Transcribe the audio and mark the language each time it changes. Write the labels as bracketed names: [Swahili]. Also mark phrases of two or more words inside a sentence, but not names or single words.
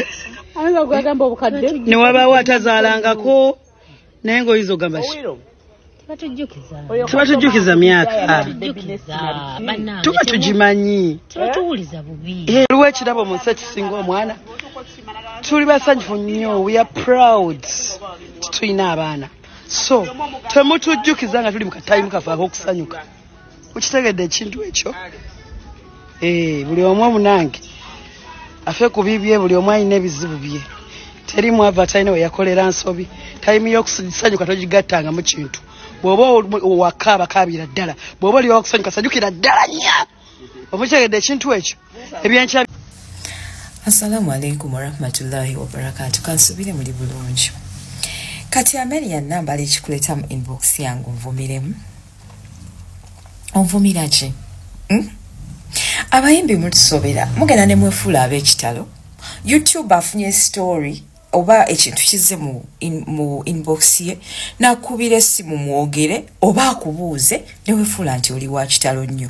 [Ganda] agamba obukadde ne wabaawo atazaalangako naye ng'oyiza ogamba tebatujjukiza myaka tuba tugimanyi luwa ekirabo mu nsi ekisinga omwana tuli basanyufu nnyo [English] we are proud [Ganda] tulina abaana so temutujjukiza nga tuli mu katayimu kafe ak'okusanyuka mukitegedde ekintu ekyo buli omu omunange afe ku bibye buli omu alina ebizibu bye teri mwava talina we yakolera nsobi tayimu y'okusanyuka togigattanga mu kintu bw'oba wakaaba kaabira ddala bw'oba oli wakusanyuka sanyukira ddala nnyo omukitegedde ekintu ekyo ebyenkya. [Arabic] السلام عليكم ورحمة الله وبركاته. [Ganda] Kansubire muli bulungi. Kati Amelia nambala ekikuleta mu inbox yangu nvumiremu. Onvumira ki? Abayimbi mutusobera mugenda ne mwefuula ab'ekitalo. YouTube afunye story oba ekintu kize mu inbox ye nakubira essimu mwogere oba akubuuze ne wefuula nti oli wa kitalo nnyo.